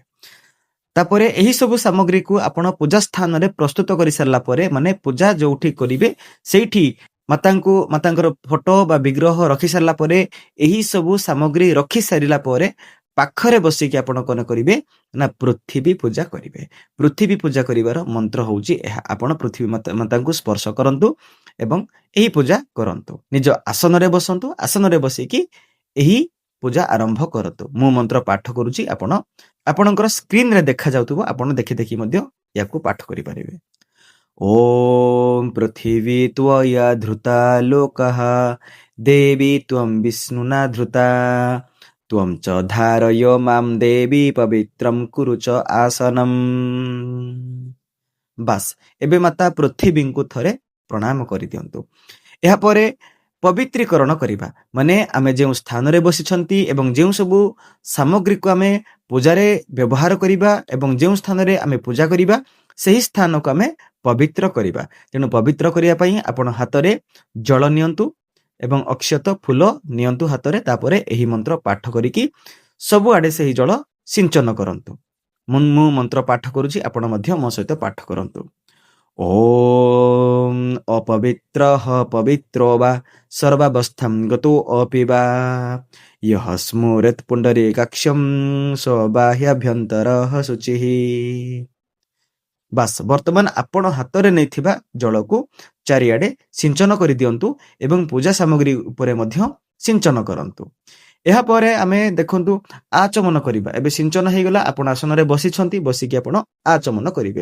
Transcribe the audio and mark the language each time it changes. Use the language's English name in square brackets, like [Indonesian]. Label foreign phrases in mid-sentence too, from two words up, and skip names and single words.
[Odia] ତାପରେ ଏହି ସବୁ ସାମଗ୍ରୀ କୁ ଆପଣ ପୂଜା ସ୍ଥାନ ରେ ପ୍ରସ୍ତୁତ କରି ସାରିଲା ପରେ, ମାନେ ପୂଜା ଯେଉଁଠି କରିବେ ସେଇଠି ମାତାଙ୍କର ଫଟୋ ବା ବିଗ୍ରହ ରଖି ସାରିଲା ପରେ ଏହି ସବୁ ସାମଗ୍ରୀ ରଖି ସାରିଲା ପରେ ପାଖରେ ବସି କି ଆପଣ କଣ କରିବେ ନା ପୃଥ୍ୱୀ ପୂଜା କରିବେ। ପୃଥ୍ୱୀ ପୂଜା କରିବାର ମନ୍ତ୍ର ହେଉଛି ଏହା। ଆପଣ ପୃଥ୍ୱୀ ମାତା କୁ ସ୍ପର୍ଶ କରନ୍ତୁ ଏବଂ ଏହି ପୂଜା କରନ୍ତୁ। ନିଜ ଆସନ ରେ ବସନ୍ତୁ, ଆସନ ରେ ବସି କି ଏହି ପୂଜା ଆରମ୍ଭ କରନ୍ତୁ। ମୁଁ ମନ୍ତ୍ର ପାଠ କରୁଛି, ଆପଣଙ୍କର ସ୍କ୍ରିନ ରେ ଦେଖା ଯାଉଥିବ, ଆପଣ ଦେଖି ଦେଖି ମଧ୍ୟ ଏହାକୁ ପାଠ କରି ପାରିବେ। [Sanskrit] ॐ पृथिवी त्वया धृता लोकः देवी त्वं विष्णुना धृता त्वं च धारय मां देवी पवित्रं कुरु च आसनम्। [Odia] ବାସ୍ ଏବେ ମାତା ପୃଥିବୀଙ୍କୁ ଥରେ ପ୍ରଣାମ କରିଦିଅନ୍ତୁ। ଏହାପରେ ପବିତ୍ରୀକରଣ କରିବା ମାନେ ଆମେ ଯେଉଁ ସ୍ଥାନରେ ବସିଛନ୍ତି ଏବଂ ଯେଉଁ ସବୁ ସାମଗ୍ରୀକୁ ଆମେ ପୂଜାରେ ବ୍ୟବହାର କରିବା ଏବଂ ଯେଉଁ ସ୍ଥାନରେ ଆମେ ପୂଜା କରିବା ସେହି ସ୍ଥାନକୁ ଆମେ ପବିତ୍ର କରିବା। ତେଣୁ ପବିତ୍ର କରିବା ପାଇଁ ଆପଣ ହାତରେ ଜଳ ନିଅନ୍ତୁ ଏବଂ ଅକ୍ଷତ ଫୁଲ ନିଅନ୍ତୁ ହାତରେ। ତାପରେ ଏହି ମନ୍ତ୍ର ପାଠ କରିକି ସବୁଆଡ଼େ ସେହି ଜଳ ସିଞ୍ଚନ କରନ୍ତୁ। ମୁଁ ମନ୍ତ୍ର ପାଠ କରୁଛି, ଆପଣ ମଧ୍ୟ ମୋ ସହିତ ପାଠ କରନ୍ତୁ। [Sanskrit] ॐ अपवित्रः पवित्रो वा सर्वावस्थां गतो अपि वा यः स्मरेत् पुण्डरीकाक्षं स बाह्याभ्यन्तरः शुचिः। [Odia] ବାସ୍ ବର୍ତ୍ତମାନ ଆପଣ ହାତରେ ନେଇଥିବା ଜଳକୁ ଚାରିଆଡ଼େ ସିଞ୍ଚନ କରିଦିଅନ୍ତୁ ଏବଂ ପୂଜା ସାମଗ୍ରୀ ଉପରେ ମଧ୍ୟ ସିଞ୍ଚନ କରନ୍ତୁ। ଏହାପରେ ଆମେ ଦେଖନ୍ତୁ ଆଚମନ କରିବା। ଏବେ ସିଞ୍ଚନ ହେଇଗଲା, ଆପଣ ଆସନରେ ବସିଛନ୍ତି, ବସିକି ଆପଣ ଆଚମନ କରିବେ।